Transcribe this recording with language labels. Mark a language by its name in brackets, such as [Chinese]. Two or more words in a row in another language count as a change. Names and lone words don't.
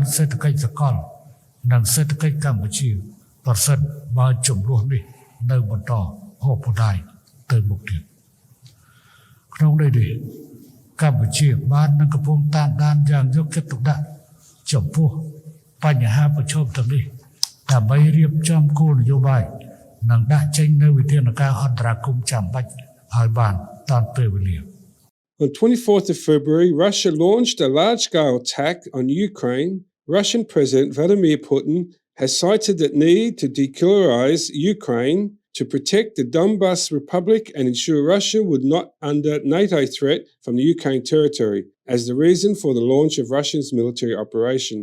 [Khmer] សេដ្ឋកិច្ចសកលនិងសេដ្ឋកិច្ចកម្ពុជាប្រសិនបើចំនួននេះនៅបន្តអូសបន្លាយទៅមុខទៀតក្នុងន័យនេះកម្ពុជាបាននឹងកំពុងតាមដានយ៉ាងយកចិត្តទុកដាក់ចំពោះបញ្ហាប្រឈមទាំងនេះដើម្បីរៀបចំគោលនយោបាយនិងដាក់ចេញនូវវិធានការអន្តរាគមន៍ចាំបាច់ឲ្យបានតាន់ពេលវេលា [English] On 24th of February, Russia launched a large-scale attack on Ukraine. Russian President Vladimir Putin has cited the need to denuclearize Ukraine to protect the Donbas Republic and ensure Russia would not under NATO threat from the Ukraine territory as the reason for the launch of Russia's military operation.